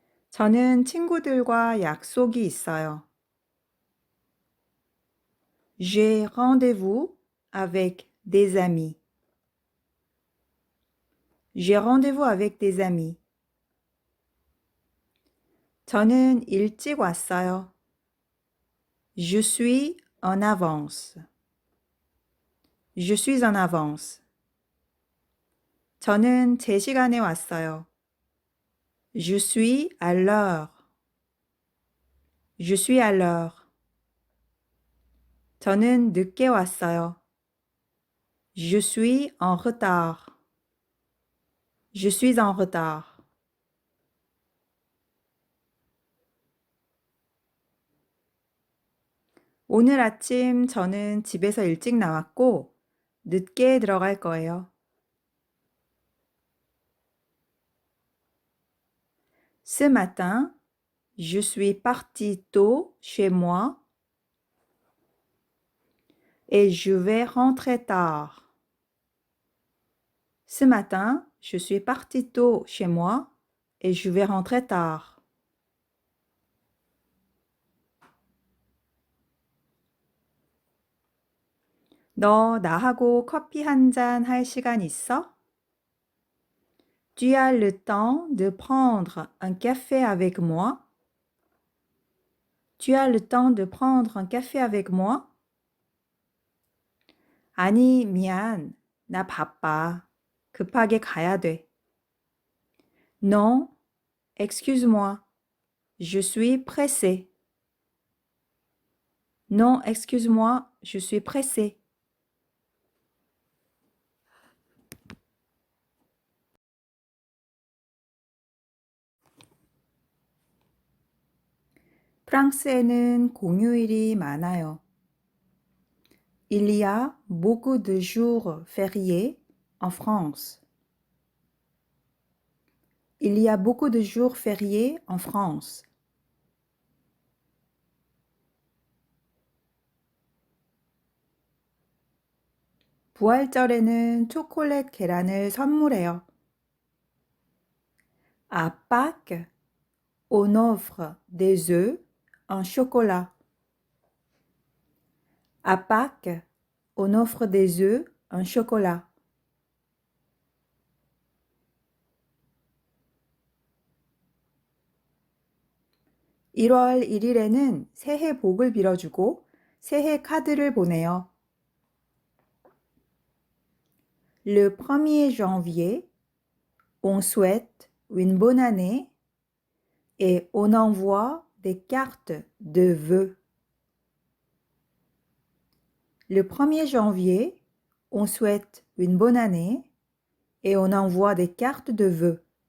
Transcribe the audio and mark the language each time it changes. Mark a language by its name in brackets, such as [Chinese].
[Korean] 저는 친구들과 약속이 있어요. [French] J'ai rendez-vous avec des amis. J'ai rendez-vous avec des amis. [Korean] 저는 일찍 왔어요. [French] Je suis en avance. Je suis en avance. [Korean] 저는 제 시간에 왔어요. [French] Je suis à l'heure. Je suis à l'heure. [Korean] 저는 늦게 왔어요. [French] Je suis en retard. Je suis en retard. [Korean] 오늘 아침 저는 집에서 일찍 나왔고 늦게 들어갈 거예요. [French] Ce matin, je suis parti tôt chez moi et je vais rentrer tard. Ce matin, je suis parti tôt chez moi et je vais rentrer tard. [Korean] 너 나하고 커피 한 잔 할 시간 있어? [French] Tu as le temps de prendre un café avec moi? Tu as le temps de prendre un café avec moi? [Korean] 아니, 미안. 나 바빠. 급하게 가야 돼. [French] Non, excuse-moi. Je suis pressé. Non, excuse-moi, je suis pressé. [Korean] 프랑스에는 공휴일이 많아요. [French] Il y a beaucoup de jours fériés en France. Il y a beaucoup de jours fériés en France. [Korean] 부활절에는 초콜릿 계란을 선물해요. [French] À Pâques, on offre des œufs en chocolat. À Pâques, on offre des œufs en chocolat. [Korean] (1월 1일에는) 새해 복을 빌어주고 새해 카드를 보내요. [French] Le 1er janvier, on souhaite une bonne année et on envoie des cartes de vœux. Le 1er janvier, on souhaite une bonne année et on envoie des cartes de vœux.